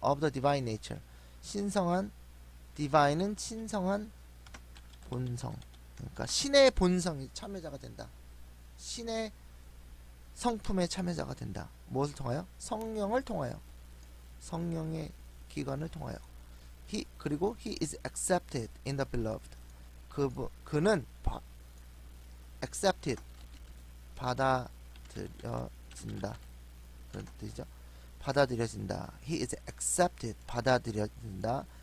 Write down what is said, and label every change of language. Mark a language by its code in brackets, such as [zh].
[en] of the divine nature, [ko] 신성한, divine은 신성한 본성, 그러니까 신의 본성이 참여자가 된다. 신의 성품의 참여자가 된다. 무엇을 통하여? 성령을 통하여, 성령의 기관을 통하여. [en] 그리고 he is accepted in the beloved. [ko] 그는 accepted, 받아들여진다. 그런 뜻이죠. 받아들여진다. [en] He is accepted, 받아들여진다.